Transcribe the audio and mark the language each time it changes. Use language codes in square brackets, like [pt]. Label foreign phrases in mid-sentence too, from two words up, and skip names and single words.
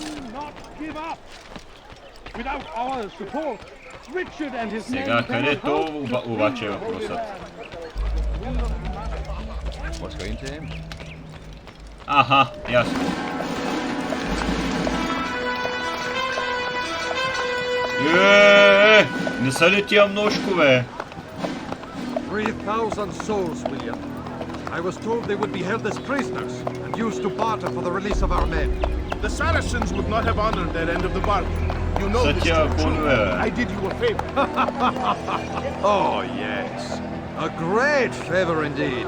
[bg] Сега къде то обаче е въпросът? Аха, ясно. Не са ли тия множкове? [en] 3,000 souls, William. I was told they would be held as prisoners and used to barter for the release of our men. The Saracens would not have honored their end of the bargain. You know this to be true. I did you a favor. Oh, yes. A great favor indeed.